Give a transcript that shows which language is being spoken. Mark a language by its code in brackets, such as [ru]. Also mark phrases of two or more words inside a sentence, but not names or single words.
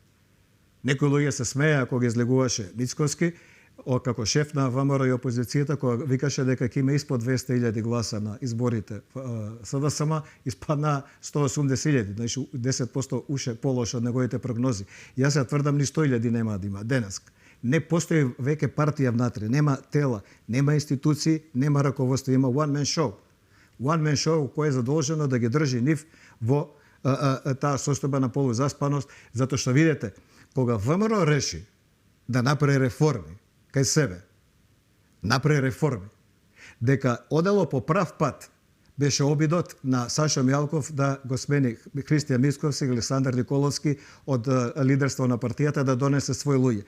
[mk] Некои луѓе се смеја кога излегуваше Мицкоски, како шеф на ВМРО и опозицијата, кога викаше дека ќе има испод 200.000 гласа на изборите. СДСМ испадна 180.000, значи 10% уше полош од неговите прогнози. Јас ја тврдам ни 100.000 нема да има денес. Не постои веќе партија внатре, нема тела, нема институции, нема раководство, има [en] one man show. One man show [mk] кој е задолжено да ги држи нив во таа состојба на полузаспаност, затоа што видите, кога ВМРО реши да направи реформи кај себе, направи реформи, дека одело по прав пат беше обидот на Сашо Мјалков да го смени Христијан Мицкоски и Александар Николовски од лидерство на партијата да донесе свој луѓе.